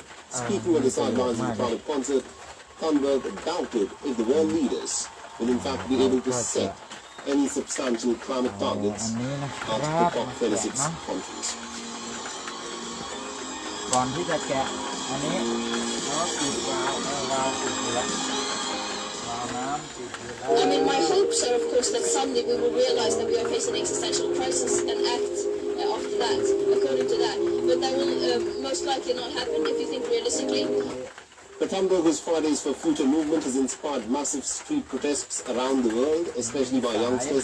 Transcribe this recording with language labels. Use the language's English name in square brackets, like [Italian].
[English] Speaking on the sidelines of the climate concert, Thunberg doubted if the world leaders will in fact be able to set any substantial climate targets at the COP26 conference. [Thai] ก่อนที่จะแกะอันนี้แล้วปิดวาล์วปิดอยู่แล้ววาล์วน้ำปิดอยู่แล้ว [English] I mean, my hopes are, of course, that someday we will realize that we are facing an existential crisis and act after that, according to that. But that will most likely not happen if you think realistically. The Thunberg's Fridays for Future movement has inspired massive street protests around the world, especially by youngsters.